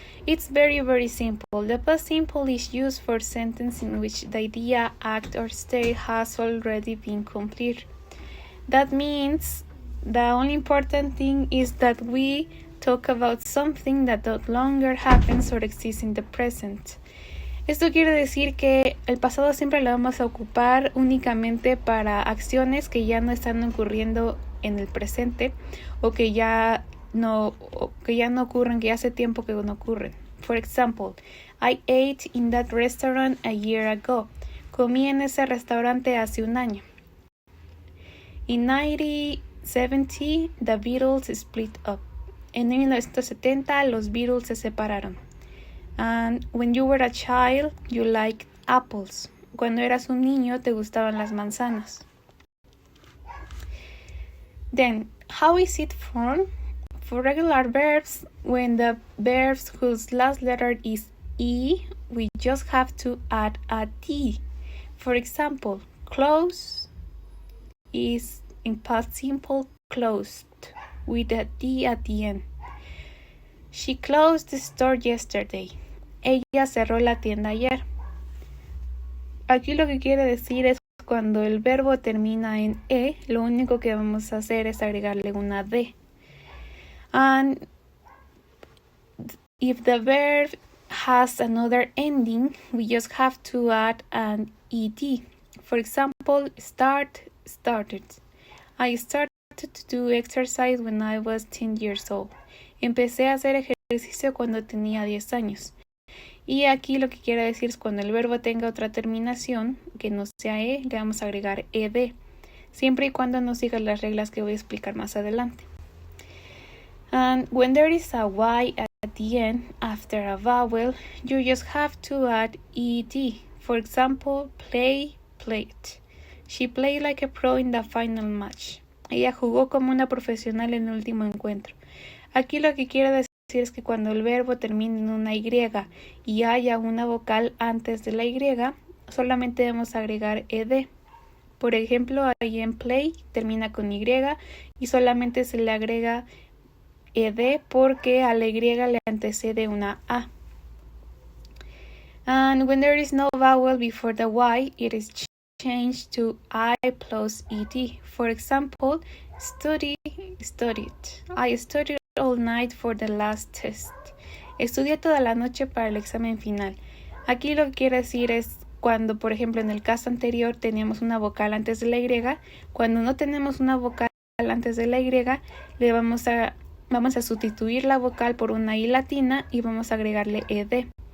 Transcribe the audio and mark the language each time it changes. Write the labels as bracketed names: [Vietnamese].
[English] It's very simple. The past simple is used for sentences in which the idea, act, or state has already been completed. That means the only important thing is that we talk about something that no longer happens or exists in the present. [Spanish] Esto quiere decir que el pasado siempre lo vamos a ocupar únicamente para acciones que ya no están ocurriendo en el presente o que ya no ocurren, que ya hace tiempo que no ocurren. [English] For example, I ate in that restaurant a year ago. [Spanish] Comí en ese restaurante hace un año. [English] In 1970, the Beatles split up. [Spanish] En 1970, los Beatles se separaron. [English] And when you were a child, you liked apples. [Spanish] Cuando eras un niño, te gustaban las manzanas. [English] Then, how is it formed? For regular verbs, when the verbs whose last letter is E, we just have to add a T. For example, close is in past simple closed with a T at the end. She closed the store yesterday. [Spanish] Ella cerró la tienda ayer. Aquí lo que quiere decir es cuando el verbo termina en E, lo único que vamos a hacer es agregarle una D. [English] And if the verb has another ending, we just have to add an ED. For example, start, started. I started to do exercise when I was 10 years old. [Spanish] Empecé a hacer ejercicio cuando tenía 10 años. Y aquí lo que quiere decir es cuando el verbo tenga otra terminación que no sea E, le vamos a agregar ED, siempre y cuando no siga las reglas que voy a explicar más adelante. [English] And when there is a Y at the end after a vowel, you just have to add ED. For example, play, played. She played like a pro in the final match. [Spanish] Ella jugó como una profesional en el último encuentro. Aquí lo que quiere decir es que cuando el verbo termine en una Y y haya una vocal antes de la Y, solamente debemos agregar ED. Por ejemplo, ahí en play termina con Y y solamente se le agrega ED porque a la Y le antecede una A. [English] And when there is no vowel before the Y, it is changed to I plus ED. For example, studied. I studied all night for the last test. [Spanish] Estudié toda la noche para el examen final. Aquí lo que quiere decir es cuando, por ejemplo, en el caso anterior teníamos una vocal antes de la Y, cuando no tenemos una vocal antes de la Y, le vamos a sustituir la vocal por una I latina y vamos a agregarle ED.